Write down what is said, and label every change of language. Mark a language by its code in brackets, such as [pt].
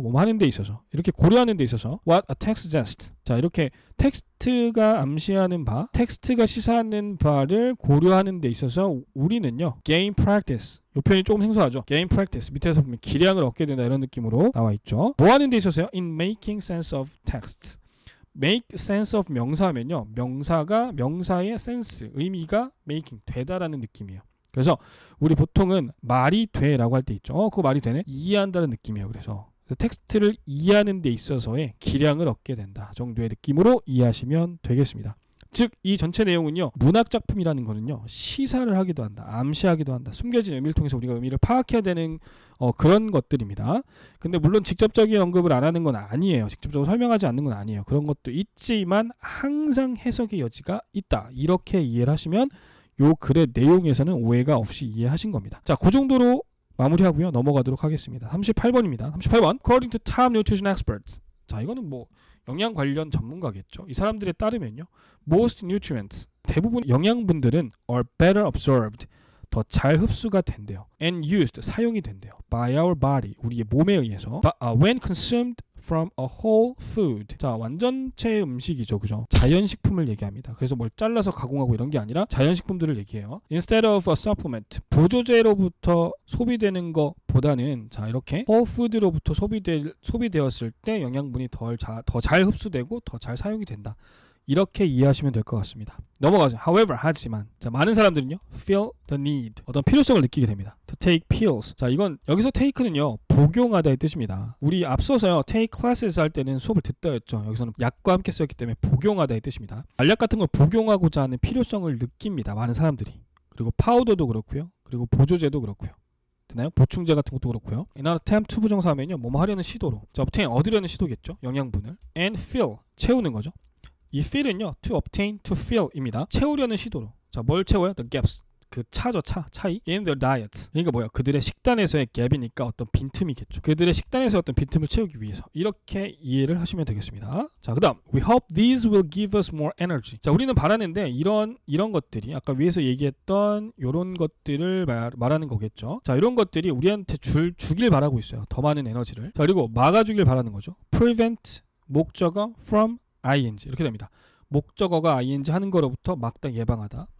[ko] 뭐 하는 데 있어서, 이렇게 고려하는 데 있어서 [en] what a text suggests. [ko] 자, 이렇게 텍스트가 암시하는 바, 텍스트가 시사하는 바를 고려하는 데 있어서 우리는요, [en] gain practice. [ko] 이 표현이 조금 생소하죠. [en] gain practice. [ko] 밑에서 보면 기량을 얻게 된다, 이런 느낌으로 나와 있죠. 뭐 하는 데 있어서요? [en] in making sense of texts. [ko] make sense of 명사하면요, 명사가 명사의 sense, 의미가 making, 되다라는 느낌이에요. 그래서 우리 보통은 말이 돼라고 할 때 있죠. 그거 말이 되네? 이해한다는 느낌이에요. 그래서 텍스트를 이해하는 데 있어서의 기량을 얻게 된다 정도의 느낌으로 이해하시면 되겠습니다. 즉, 이 전체 내용은요, 문학작품이라는 거는요, 시사를 하기도 한다, 암시하기도 한다, 숨겨진 의미를 통해서 우리가 의미를 파악해야 되는 그런 것들입니다. 근데 물론 직접적인 언급을 안 하는 건 아니에요. 직접적으로 설명하지 않는 건 아니에요. 그런 것도 있지만 항상 해석의 여지가 있다, 이렇게 이해를 하시면 요 글의 내용에서는 오해가 없이 이해하신 겁니다. 자, 그 정도로 마무리하고요, 넘어가도록 하겠습니다. 38번입니다. 38번. [en] According to top nutrition experts. [ko] 자, 이거는 뭐 영양 관련 전문가겠죠. 이 사람들에 따르면요, [en] most nutrients, [ko] 대부분 영양분들은 [en] are better absorbed, [ko] 더 잘 흡수가 된대요. [en] and used, [ko] 사용이 된대요. [en] by our body, [ko] 우리의 몸에 의해서. [en] but, when consumed from a whole food. [ko] 자, 완전체 음식이죠, 그죠? 자연식품을 얘기합니다. 그래서 뭘 잘라서 가공하고 이런 게 아니라 자연식품들을 얘기해요. [en] Instead of a supplement, [ko] 보조제로부터 소비되는 것보다는, 자, 이렇게 whole food로부터 소비되었을 때 영양분이 더 잘 흡수되고 더 잘 사용이 된다, 이렇게 이해하시면 될 것 같습니다. 넘어가죠. [en] However, [ko] 하지만, 자, 많은 사람들은요, [en] feel the need, [ko] 어떤 필요성을 느끼게 됩니다. [en] To take pills. [ko] 자, 이건 여기서 take는요, 복용하다의 뜻입니다. 우리 앞서서요, [en] take classes [ko] 할 때는 수업을 듣다였죠. 여기서는 약과 함께 쓰였기 때문에 복용하다의 뜻입니다. 알약 같은 걸 복용하고자 하는 필요성을 느낍니다, 많은 사람들이. 그리고 파우더도 그렇고요, 그리고 보조제도 그렇고요. 되나요? 보충제 같은 것도 그렇고요. [en] In an attempt to [ko] 부정사하면요, 뭐뭐 하려는 시도로. 자, obtain, 얻으려는 시도겠죠. 영양분을. [en] And fill, [ko] 채우는 거죠. 이 fill은요, [en] to obtain, to fill [ko] 입니다. 채우려는 시도로. 자, 뭘 채워요? [en] The gaps. [ko] 그 차죠, 차이. [en] In their diets. [ko] 그러니까 뭐야? 그들의 식단에서의 갭이니까 어떤 빈틈이겠죠. 그들의 식단에서 어떤 빈틈을 채우기 위해서. 이렇게 이해를 하시면 되겠습니다. 자, 그 다음. [en] We hope these will give us more energy. [ko] 자, 우리는 바라는데 이런 것들이 아까 위에서 얘기했던 이런 것들을 말하는 거겠죠. 자, 이런 것들이 우리한테 주길 바라고 있어요. 더 많은 에너지를. 자, 그리고 막아주길 바라는 거죠. [en] Prevent, [ko] 목적어, from, ing, 이렇게 됩니다. 목적어가 ing 하는 거로부터 막다, 예방하다.